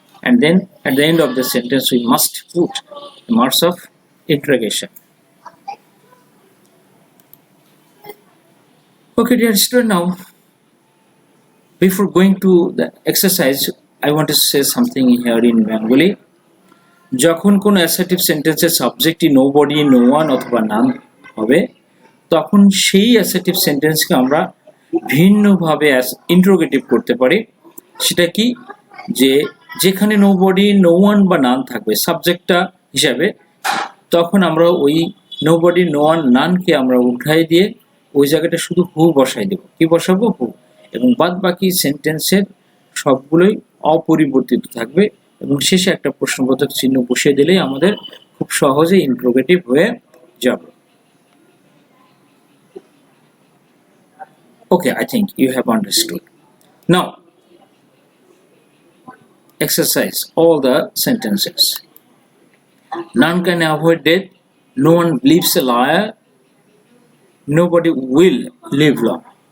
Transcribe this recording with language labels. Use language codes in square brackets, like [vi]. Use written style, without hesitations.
[en] And then at the end of the sentence we must put the marks of interrogation. Okay, dear student, now before going to the exercise, I want to say something here in Bengali. [bn] যখন কোন assertive সেন্টেন্সের সাবজেক্টই nobody, no one অথবা নান হবে, তখন সেই assertive সেন্টেন্সকে আমরা ভিন্নভাবে interrogative করতে পারি। সেটা কি, যে যেখানে নোবডি, নো ওয়ান বা নান থাকবে সাবজেক্টটা হিসাবে, তখন আমরা ওই নোবডি, নো ওয়ান, নানকে আমরা উঠাই দিয়ে ওই জায়গাটা শুধু হু বসাই দেব। কি বসাবো? হু। এবং বাদ বাকি সেন্টেন্সের সবগুলোই অপরিবর্তিত থাকবে এবং শেষে একটা প্রশ্নবোধক চিহ্ন বসিয়ে দিলেই আমাদের খুব সহজে ইন্টারোগেটিভ হয়ে যাবে। [en] Okay, I think you have understood. Now, exercise all the sentences. None can avoid death. No one believes a liar. Nobody will live long.